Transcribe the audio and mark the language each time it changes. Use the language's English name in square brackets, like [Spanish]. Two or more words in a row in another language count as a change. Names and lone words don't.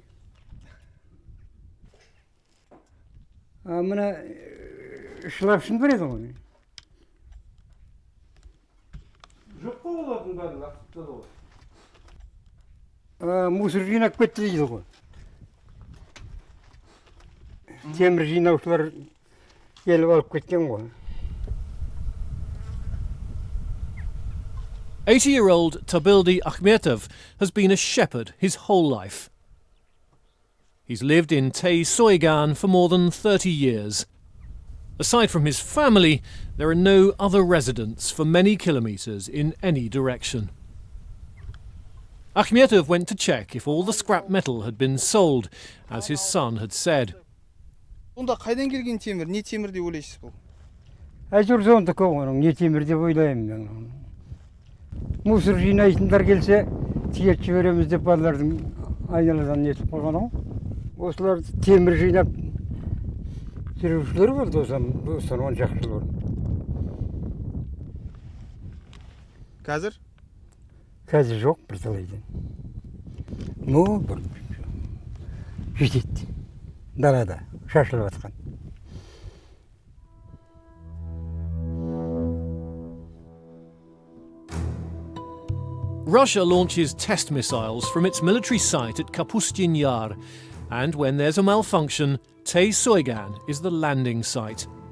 [Kazakh] Мына шылапшын бар еді ғой. Жоқ қой олардың бәрін лақтырып тастады ғой. Мусор жинап кетті дейді ғой. Темір жинаушылар келіп алып кеткен ғой. [English] 80-year-old Tabildi Akhmetov has been a shepherd his whole life. He's lived in Tey Soygan for more than 30 years. Aside from his family, there are no other residents for many kilometres in any direction. Akhmetov went to check if all the scrap metal had been sold, as his son had said. [Kazakh] Онда қайдан келген темір? Не темір деп ойлайсыз бұл? Әйтеуір сондікі оның, не темір деп ойлаймын мен. Мусор жинайтындар келсе, тиеп жібереміз деп балалардың айналадан нетіп қойған ғой. Осылар темір жинап жүрушілер болды осыдан 10 шақты жыл бұрын. Қазір? Қазір жоқ бір талайдан. Бір жетеді. Далада шашылып жатқан. [English] Russia launches test missiles from its military site at Kapustin Yar, and when there's a malfunction, Tey Soygan is the landing site.